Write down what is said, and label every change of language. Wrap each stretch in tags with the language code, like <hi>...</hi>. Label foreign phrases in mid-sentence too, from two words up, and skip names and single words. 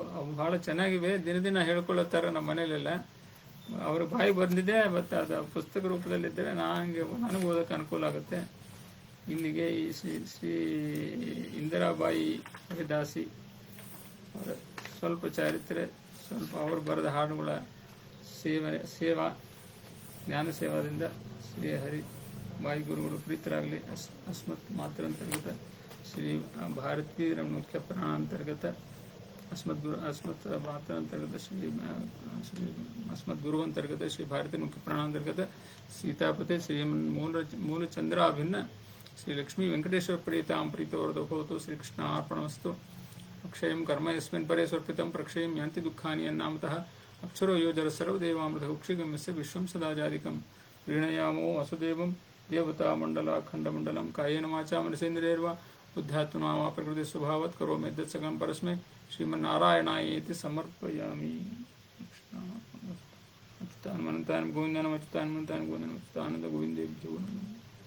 <kn>ಅವು ಬಹಳ ಚೆನ್ನಾಗಿವೆ, ದಿನ ಹೇಳ್ಕೊಳ್ಳೋತ್ತಾರ ನಮ್ಮ ಮನೇಲೆಲ್ಲ. ಅವ್ರ ಬಾಯಿ ಬಂದಿದೆ, ಮತ್ತು ಅದು ಪುಸ್ತಕ ರೂಪದಲ್ಲಿದ್ದರೆ ನನಗೆ ಓದೋಕ್ಕೆ ಅನುಕೂಲ ಆಗುತ್ತೆ. ಇಲ್ಲಿಗೆ ಈ ಶ್ರೀ ಇಂದಿರಾಬಾಯಿ ಹರಿದಾಸಿ ಅವರ ಸ್ವಲ್ಪ ಚಾರಿತ್ರೆ, ಸ್ವಲ್ಪ ಅವರು ಬರೆದ ಹಾಡುಗಳ ಸೇವಾ ಜ್ಞಾನ ಸೇವಾದಿಂದ ಶ್ರೀ ಹರಿ ವಾಯುಗುರುಗಳು ಪ್ರೀತರಾಗಲಿ.</kn> <sa>ಅಸ್ಮತ್ ಮಾತೃಂತರ್ಗತ ಶ್ರೀ ಭಾರತೀ ಮುಖ್ಯ ಪ್ರಾಣಾಂತರ್ಗತ ಅಸ್ಮತ್ ಮಾತೃಂತರ್ಗತ ಶ್ರೀ ಅಸ್ಮತ್ ಗುರು ಅಂತರ್ಗತ ಶ್ರೀ ಭಾರತೀ ಮುಖ್ಯ ಪ್ರಾಣಾಂತರ್ಗತ ಸೀತಾಪತೆ ಶ್ರೀ ಮೂಲಚಂದ್ರಾಭಿನ್ನ ಶ್ರೀ ಲಕ್ಷ್ಮೀ ವೆಂಕಟೇಶ್ವರ ಪ್ರೀತಾಂ ಪ್ರೀತವರದೋ ಭವತು. ಶ್ರೀಕೃಷ್ಣಾರ್ಪಣಮಸ್ತು. ಅಕ್ಷಯಂ ಕರ್ಮ ಯಸ್ಮಿನ್ ಪರೇ ಸ್ವರ್ಪಿತಂ ಪ್ರಕ್ಷಯಂ ಯಾಂತಿ ದುಃಖಾನಿ ಯನ್ನಾಮತಃ ಅಕ್ಷರೋ ಯೋಜರ ಸರ್ವದೇವಾಮೃತ ಉಕ್ಷಿಗಮ್ಯಸ್ಯ ವಿಶ್ವಂ ಸದಾಜಾದಿಕಂ ಪ್ರೀಣಯಾಮೋ ವಸುದೇವಂ ದೇವತಾ ಖಂಡಮಂಡಲಂ ಕಾಯೇನ ವಾಚಾ ಮನಸೇಂದ್ರಿಯರ್ವಾ ಬುದ್ಧಾತ್ಮನಾ ವಾ ಪ್ರಕೃತಿ ಸ್ವಭಾವತ್ ಕರೋಮಿ ಯದ್ಯತ್ ಸಕಲಂ ಪರಸ್ಮೈ ಶ್ರೀಮನ್ನಾರಾಯಣಾಯೇತಿ ಸಮರ್ಪಯಾಮಿ. ಅಚ್ಯುತಾನಂತಾನ್ ಗೋವಿಂದನಂ ಅಚ್ಯುತಾನಂತಾನ್ ಗೋವಿಂದನಂ ಅಚ್ಯುತಾನಂದ ಗೋವಿಂದೇಭ್ಯೋ ನಮಃ.</sa>